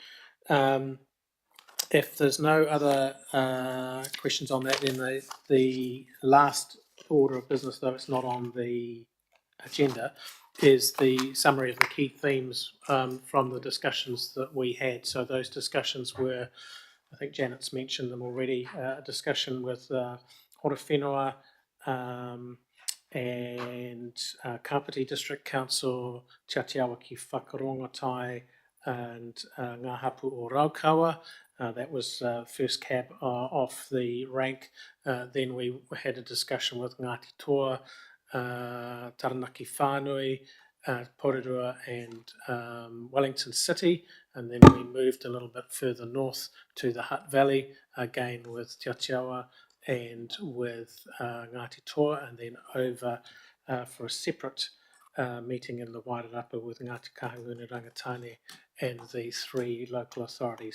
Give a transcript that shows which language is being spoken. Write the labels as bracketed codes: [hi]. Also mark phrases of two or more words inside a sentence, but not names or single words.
[en] If there's no other questions on that, then the last order of business, though it's not on the agenda, is the summary of the key themes from the discussions that we had. So those discussions were, I think Janet's mentioned them already, a discussion with Hora Whenua and Kapiti District Council, Te Atiawa ki Whakarongotai and Ngā Hapu o Raukawa. That was first cab off the rank. Then we had a discussion with Ngāti Toa, Taranaki Whānui, Porirua and Wellington City, and then we moved a little bit further north to the Hutt Valley, again with Te Atiawa and with Ngāti Toa, and then over for a separate meeting in the Wairarapa with Ngāti Kahungunu Rangatane and the 3 local authorities.